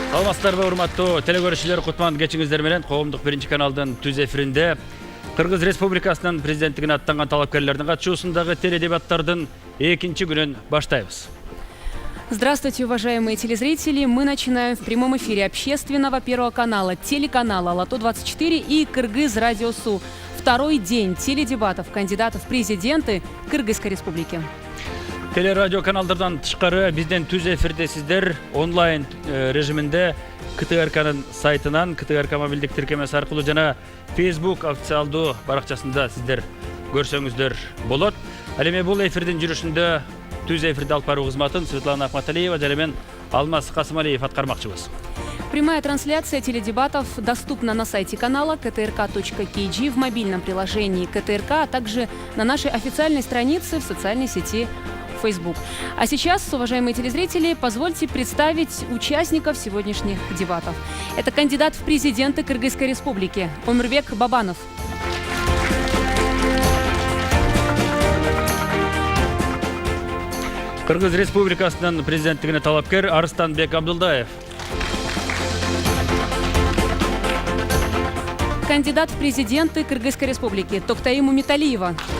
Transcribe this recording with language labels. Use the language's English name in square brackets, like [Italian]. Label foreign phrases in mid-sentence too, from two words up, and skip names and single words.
[Kyrgyz] Саламатсыздарбы, урматтуу телекөрүүчүлөр, кутман кечиңиздер менен Коомдук биринчи каналдын түз эфиринде Кыргыз Республикасынын президенттигине аттанган талапкерлердин катышуусундагы теледебаттардын экинчи күнүн баштайбыз. [Russian] Здравствуйте, уважаемые телезрители! Мы начинаем в прямом эфире общественного первого канала, телеканала Лото-24 и Кыргыз Радио Су. Второй день теледебатов кандидатов в президенты Кыргызской Республики. [Kyrgyz] Телерадио каналдардан тышкары бизден түз эфирдесиздер онлайн режиминде КТРКнын сайтынан, КТРК мобилдик тиркемеси аркылуу жана Facebook официалдуу баракчасында сиздер көрсөңүздөр болот. Ал эми бул эфирдин жүрүшүндө түз эфирди алып баруу кызматын Светлана Ахматалиева жана мен Алмаз Касымалиев аткармакчыбыз. [Russian] Прямая трансляция теледебатов доступна на сайте канала ktrk.kg, в мобильном приложении КТРК, а также на нашей официальной странице в социальной сети Facebook. А сейчас, уважаемые телезрители, позвольте представить участников сегодняшних дебатов. Это кандидат в президенты Кыргызской Республики Омурбек Бабанов. [Kyrgyz] Кыргыз Республикасынын президенттигине талапкер Арыстанбек Абдулдаев. [Russian] Кандидат в президенты Кыргызской Республики Токтаим Умиталиева.